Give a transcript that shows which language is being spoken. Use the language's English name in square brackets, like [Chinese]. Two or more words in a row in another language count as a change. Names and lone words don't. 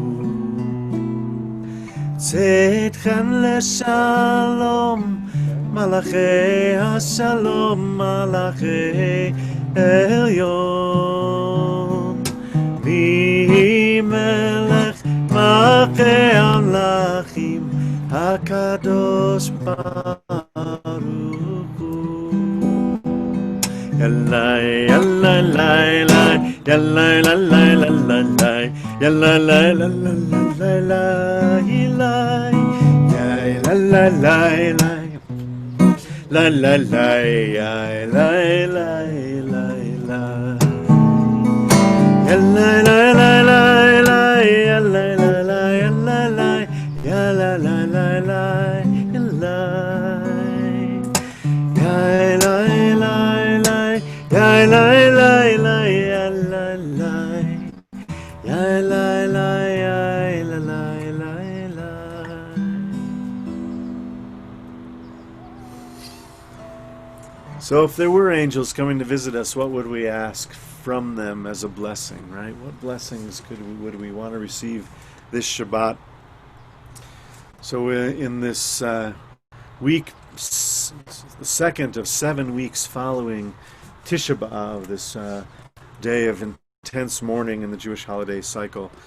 [Hebrew] צאתכם לשלום, מלאכי השלום, מלאכי עליון, מלך מלכי המלכים הקדוש ברוך הוא. Yallai, yallai, lai, lai, yallai, la, lai, la, la, lai, yallai, lai, la, la, la, lai, lai, lai, yai, la, la, lai, lai, la, la, lai, yai, lai, lai, lai, lai, yallai, lai, lai, lai, lai, yallai, lai, lai, yallai, lai, yallai, lai, lai, lai, yallai, yai, lai, lai, lai, yai, lai, lai, lai, yallai, lai, yai, lai, lai, yai, lai, lai, lai, lai. [English] So if there were angels coming to visit us, what would we ask from them as a blessing, right? What blessings would we want to receive this Shabbat? So in this week, the second of 7 weeks following Tisha B'Av, this day of intense mourning in the Jewish holiday cycle.